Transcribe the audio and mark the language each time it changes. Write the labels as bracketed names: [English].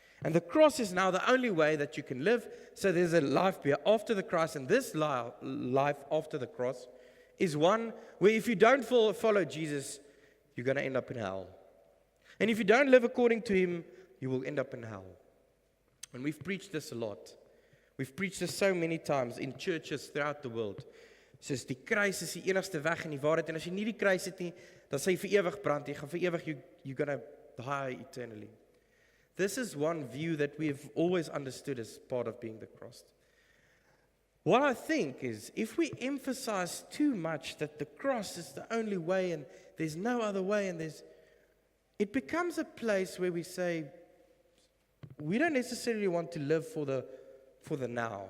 [English] And the cross is now the only way that you can live. So there's a life after the cross, and this life after the cross is one where if you don't follow Jesus, you're going to end up in hell. And if you don't live according to him, you will end up in hell. And we've preached this a lot. We've preached this so many times in churches throughout the world. [Afrikaans] Soos die kruis is die enigste weg in die waarheid. En as jy nie die kruis het nie, dan sal jy vir ewig brand. Jy gaan vir ewig, [English] you're going to die eternally. This is one view that we've always understood as part of being the cross. What I think is, if we emphasize too much that the cross is the only way and there's no other way, and it becomes a place where we say, we don't necessarily want to live for the now.